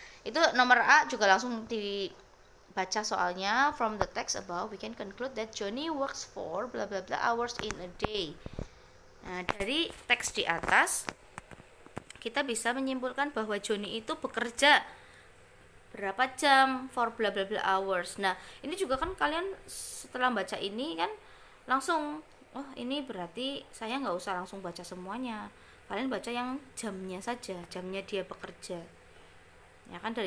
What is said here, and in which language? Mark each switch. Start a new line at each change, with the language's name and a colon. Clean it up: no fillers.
Indonesian: Itu nomor A juga langsung dibaca soalnya.
English: From the text above we can conclude that Johnny works for bla bla bla hours in a day.
Indonesian: Nah, dari teks di atas kita bisa menyimpulkan bahwa Johnny itu bekerja berapa jam
English: for bla bla bla hours.
Indonesian: Nah, ini juga kan kalian setelah baca ini kan langsung, oh ini berarti saya nggak usah langsung baca semuanya, kalian baca yang jamnya saja, jamnya dia bekerja ya kan.